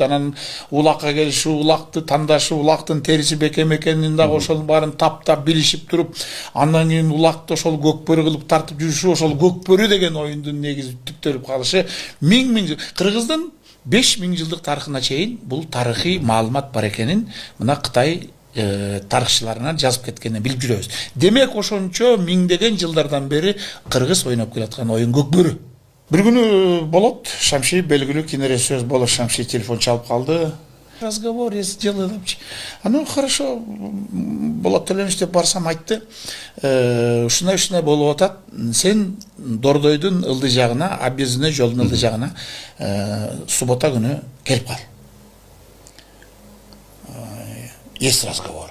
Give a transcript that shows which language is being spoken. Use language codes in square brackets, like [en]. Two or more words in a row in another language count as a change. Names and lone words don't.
[ky] Анан улакка келишип, улакты тандашып, улактын териси бекем экенин дагы ошонун баарын таптап билишип туруп, андан кийин улакты ошол Көкбөрү кылып тартып жүрүшү, ошол Көкбөрү деген оюндун негизи түптөлүп калышы миң Кыргыздын 5000 жылдык тарыхына чейин бул тарыхый маалымат бар экенин мына Кытай тарыхчыларынан жазып кеткенин билип жүрөбүз. Демек ошончо миңдеген жылдардан бери кыргыз ойноп келаткан оюн Көкбөрү. Бир күнү болот, Шамши белгилүү кинорежиссер болот, Шамши телефон чалып калды. [ru] Разговор есть дело. Ну хорошо, [ky] Болот Төлөнүч деп барсам айтты. Ушундай болуп атат. Сен Дордойдун ылдый жагына, Объездной жолдун ылдый жагына суббота күнү келип кал. [ru] Есть разговор.